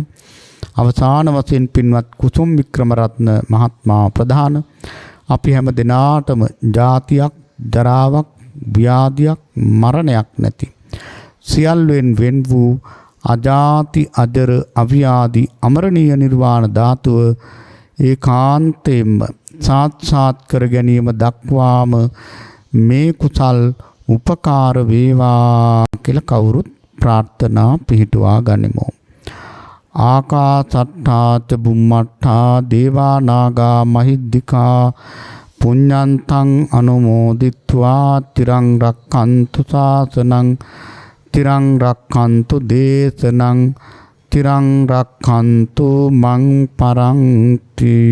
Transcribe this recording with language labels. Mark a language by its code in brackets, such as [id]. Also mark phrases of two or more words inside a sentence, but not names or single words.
[si] අවසාන වශයෙන් පින්වත් කුසුම් වික්‍රමරත්න මහත්මයා ප්‍රධාන අපි හැම දිනාටම ජාතියක් ජරාවක් ව්‍යාධියක් මරණයක් නැති සියල්ලෙන් වෙන් වූ අජාති අජර අව්‍යාධි අමරණීය නිර්වාණ ධාතුව ඒකාන්තයෙන්ම සාක්ෂාත් කර ගැනීම දක්වාම මේ කුසල් උපකාර වේවා කියලා කවුරුත් ප්‍රාර්ථනා පිහිටුවා ගනිමු. [pi] ආකාසට්ඨා ච බුම්මට්ඨා දේවා නාග මහිද්దికා පුඤ්ඤන්තං අනුමෝදිත්වා තිරං රක්ඛන්තු ශාසනං තිරං රක්ඛන්තු දේශනං තිරං රක්ඛන්තු මං පරන්ති.